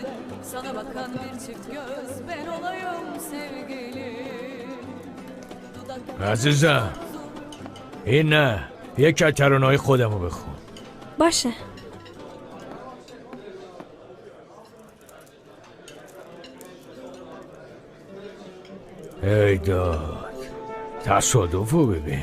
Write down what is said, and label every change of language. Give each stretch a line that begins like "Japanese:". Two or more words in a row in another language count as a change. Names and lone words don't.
Turkish: Sana bakan bir çift göz, ben olayım sevgilim.
Persian: عزیزم این نه یک از ترانه‌های خودمو بخون. باشه. ای داد تصادفو ببین.